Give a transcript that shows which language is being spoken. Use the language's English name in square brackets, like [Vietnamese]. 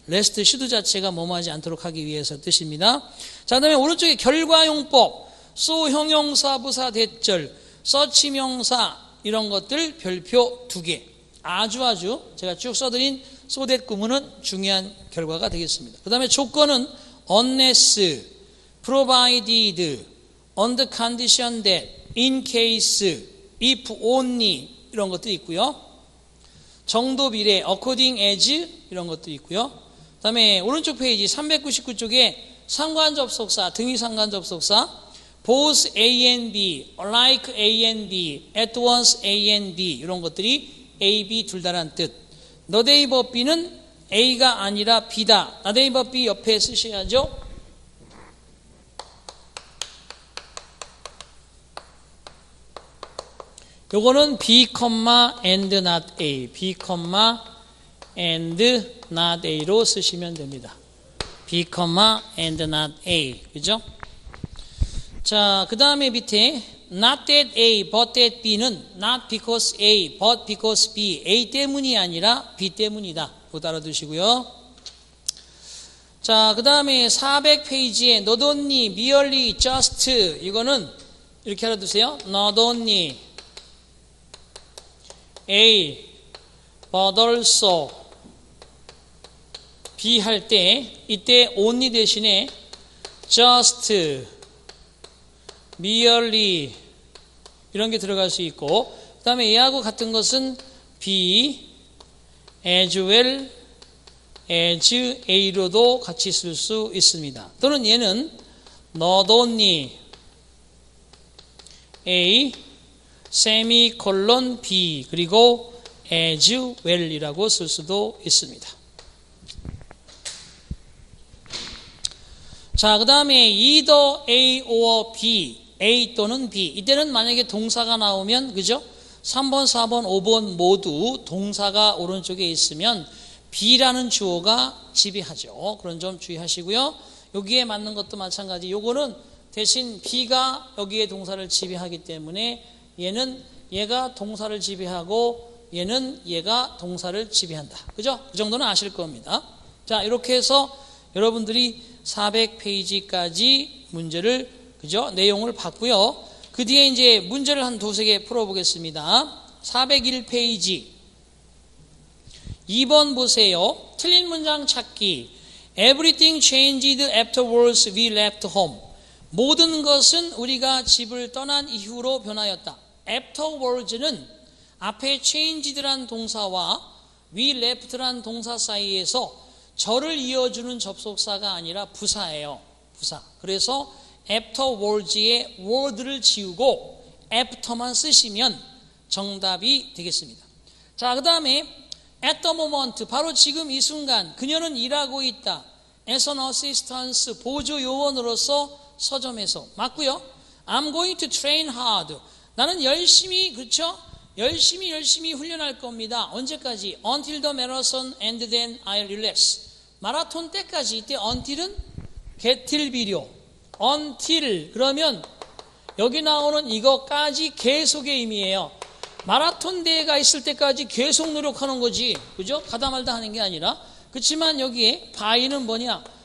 [Korean] lest should 자체가 뭐뭐 하지 않도록 하기 위해서 뜻입니다. 자, 그 다음에 오른쪽에 결과용법 so 형용사 부사 대절 서치명사 이런 것들 별표 2개 아주 제가 쭉 써드린 so that 구문은 중요한 결과가 되겠습니다. 그 다음에 조건은 [English] unless, provided, on the condition that, in case, if only [Korean] 이런 것도 있고요. 정도 비례, according as 이런 것도 있고요. 그 다음에 오른쪽 페이지 399쪽에 상관접속사, 등위 상관접속사 [English] both A and B, [Korean] like A and B, at once A and B 이런 것들이 A, B 둘 다란 뜻. 너데이버 B는 A가 아니라 B다. 너데이버 B 옆에 쓰셔야죠. 요거는 [English] B, and not A. [Korean] B, and not A로 쓰시면 됩니다. [English] B, and not A. [Korean] 그죠? 자, 그 다음에 밑에 [English] not that A, but that B [Korean] 는 [English] not because A, but because B. [Korean] A 때문이 아니라 B 때문이다. 그거 알아두시고요. 자, 그 다음에 400페이지에 not only, merely, just 이거는 이렇게 알아두세요. [English] not only A, but also B [Korean] 할 때 이때 only 대신에 just, merely 이런 게 들어갈 수 있고 그 다음에 얘하고 같은 것은 [English] B, as well as A [Korean] 로도 같이 쓸 수 있습니다. 또는 얘는 [English] not only A, [Korean] 세미콜론 B 그리고 as well이라고 쓸 수도 있습니다. 자, 그 다음에 [English] either A or B, [Korean] A 또는 B. 이때는 만약에 동사가 나오면 그죠? 3번, 4번, 5번 모두 동사가 오른쪽에 있으면 B라는 주어가 지배하죠. 그런 점 주의하시고요. 여기에 맞는 것도 마찬가지. 요거는 대신 B가 여기에 동사를 지배하기 때문에 얘가 동사를 지배하고 얘가 동사를 지배한다. 그죠? 그 정도는 아실 겁니다. 자, 이렇게 해서 여러분들이 400페이지까지 문제를, 그죠? 내용을 봤고요. 그 뒤에 이제 문제를 한 두세 개 풀어보겠습니다. 401페이지. 2번 보세요. 틀린 문장 찾기. [English] Everything changed afterwards we left home. [Korean] 모든 것은 우리가 집을 떠난 이후로 변하였다. afterwards는 앞에 changed란 동사와 we left란 동사 사이에서 절을 이어주는 접속사가 아니라 부사예요. 부사. 그래서 afterwards의 word를 지우고 after만 쓰시면 정답이 되겠습니다. 자, 그 다음에 [English] at the moment, [Korean] 바로 지금 이 순간 그녀는 일하고 있다. [English] as an assistant, [Korean] 보조 요원으로서 서점에서. 맞고요. [English] I'm going to train hard. [Korean] 나는 열심히, 그렇죠? 열심히 훈련할 겁니다. 언제까지? [English] Until the marathon and then I'll relax. [Korean] 마라톤 때까지. 이때 until은 get 비료. until 그러면 여기 나오는 이것까지 계속의 의미예요. 마라톤 대회가 있을 때까지 계속 노력하는 거지. 그죠? 가다 말다 하는 게 아니라. 그렇지만 여기에 by는 뭐냐?